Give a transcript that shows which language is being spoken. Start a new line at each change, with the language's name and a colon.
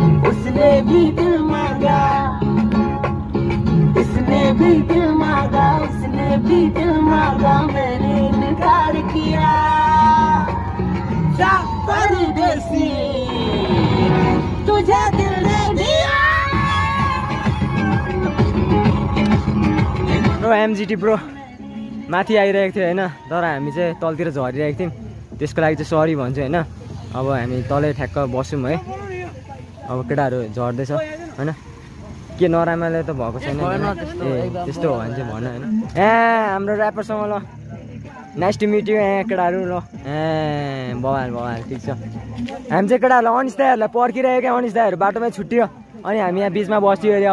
Hindi: उसने भी दिल मांगा, इसने भी दिल मांगा, उसने भी दिल मांगा, मैंने इनकार किया। जा परदेसी, तुझे दिल दे दिया।
Nepali: ब्रो एमजिटी ब्रो माथि आइरहेको थियो होइन, तर हामी चाहिँ तलतिर झरिरहेको थियौँ, त्यसको लागि चाहिँ सरी भन्छु होइन। अब हामी तलै ठ्याक्क बस्यौँ है। अब केटाहरू झर्दैछ होइन, के नराम्रले त भएको छैन। ए त्यस्तो हो भने चाहिँ भन होइन। हाम्रो ऱ्यापरसँग ल
English: nice to meet you
Nepali: केटाहरू ल। बवाल बवाल ठिक छ। हामी चाहिँ केटाहरूलाई अनिस दाईहरूलाई पर्खिरहेको क्या, अनिस दाईहरू बाटोमै छुट्टियो अनि हामी यहाँ बिचमा बस्थ्यो अरे।